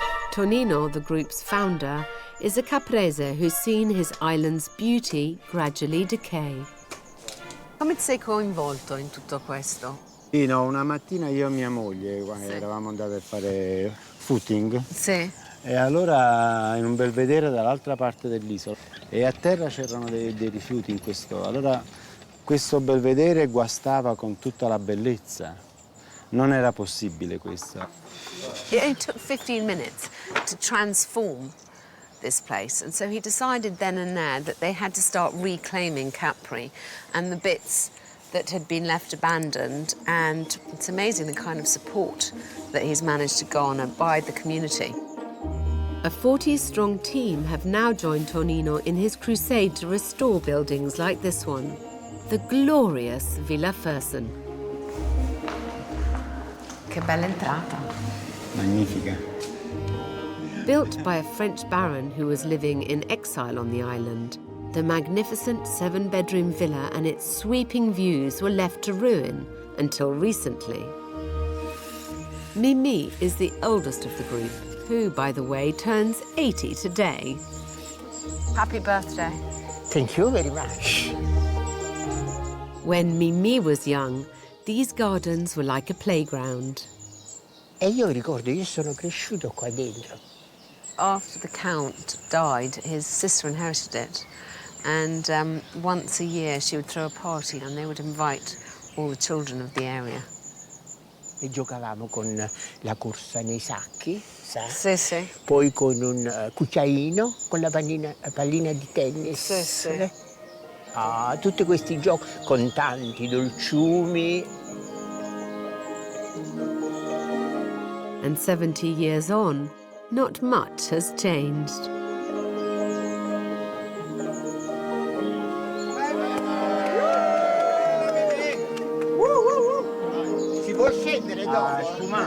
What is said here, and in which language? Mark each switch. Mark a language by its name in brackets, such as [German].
[English] Tonino, the group's founder, is a Caprese who's seen his island's beauty gradually decay. [Italian] Come ti sei coinvolto in tutto questo? Sì, no, una mattina io e mia moglie eravamo andati a fare footing. Sì. E allora in un belvedere dall'altra parte dell'isola. E a terra c'erano dei rifiuti in questo. Allora questo belvedere guastava con tutta la bellezza. Non era possibile questo. [English] It only took 15 minutes to transform this place, and so he decided then and there that they had to start reclaiming Capri and the bits that had been left abandoned, and it's amazing the kind of support that he's managed to garner by the community. A 40-strong team have now joined Tonino in his crusade to restore buildings like this one, the glorious Villa Fersen. [Italian] Che bella entrata. Magnifica. [English] Built by a French baron who was living in exile on the island, the magnificent 7-bedroom villa and its sweeping views were left to ruin until recently. Mimi is the oldest of the group, who, by the way, turns 80 today. Happy birthday. Thank you very much. When Mimi was young, these gardens were like a playground. [Italian] E io ricordo, io sono cresciuto qua dentro. [English] After the Count died, his sister inherited it. And once a year she would throw a party and they would invite all the children of the area. [Italian] E giocavamo con la corsa nei sacchi, sa? Sì, sì. Poi con un cucciaino, con la pallina di tennis. Sì, sì. Ah, tutti questi giochi con tanti dolciumi. [English] And 70 years on, not much has changed. [Italian] Si può scendere dopo?